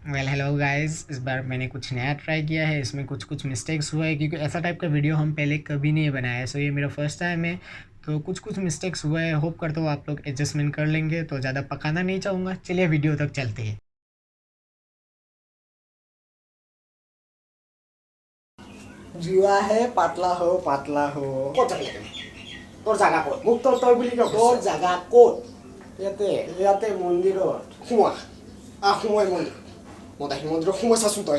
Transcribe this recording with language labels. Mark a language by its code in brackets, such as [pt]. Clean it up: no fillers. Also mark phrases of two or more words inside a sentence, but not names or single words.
[en] Well hello guys, [hi] इस बार मैंने कुछ नया ट्राई किया है। इसमें कुछ कुछ मिस्टेक्स हुआ है क्योंकि ऐसा टाइप का वीडियो हम पहले कभी नहीं बनाया है। सो ये मेरा [en] first time [hi] है, तो कुछ कुछ मिस्टेक्स हुआ है। होप करता हूँ आप लोग एडजस्टमेंट कर लेंगे। तो ज़्यादा पकाना नहीं चाहूँगा, चलिए वीडियो तक चलते हैं। [as] জুৱা হে পাতলা হো ক'ত যাবি লাগে তোৰ জাগা ক'ত মোক তই বুলি কিয় তোৰ কৈছ জাগা ক'ত ইয়াতে মন্দিৰত সোমোৱা সোমোৱাই মন্দিৰত সোমাই চাচোন তই